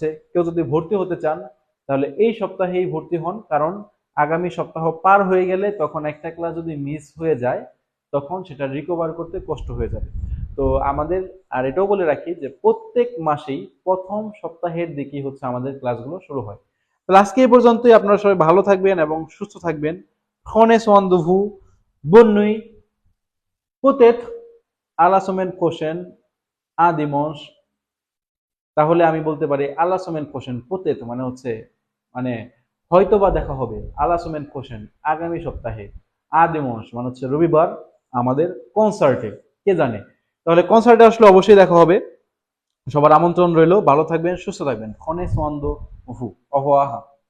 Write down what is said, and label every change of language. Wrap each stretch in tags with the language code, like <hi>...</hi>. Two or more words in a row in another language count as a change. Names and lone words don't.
<bn>কেউ যদি ভর্তি হতে চান তাহলে এই সপ্তাহেই ভর্তি হন, কারণ আগামী সপ্তাহ পার হয়ে গেলে তখন একটা ক্লাস যদি মিস হয়ে যায় তখন সেটা রিকভার করতে কষ্ট হয়ে যাবে। তো আমাদের, আর এটাও বলে রাখি যে প্রত্যেক মাসেই প্রথম সপ্তাহের দিকেই হচ্ছে আমাদের ক্লাসগুলো শুরু হয়। তাহলে আজকে এই পর্যন্তই। আপনারা সবাই ভালো থাকবেন এবং সুস্থ থাকবেন।</bn> <fr>Genes rendezvous, bonne nuit, peut-être à la semaine prochaine, à dimanche।</fr> <bn>তাহলে আমি বলতে পারি</bn> <fr>à la semaine prochaine, peut-être</fr> <bn>মানে হচ্ছে মানে হয়তোবা দেখা হবে,</bn> <fr>à la semaine prochaine</fr> <bn>আগামী সপ্তাহে,</bn> <fr>à dimanche</fr> <bn>মানে হচ্ছে রবিবার আমাদের কনসার্টে, কে জানে। তাহলে কনসার্টে আসলে অবশ্যই দেখা হবে। সবার আমন্ত্রণ রইল। ভালো থাকবেন, সুস্থ থাকবেন।</bn> <fr>Genes rendezvous, au revoir।</fr>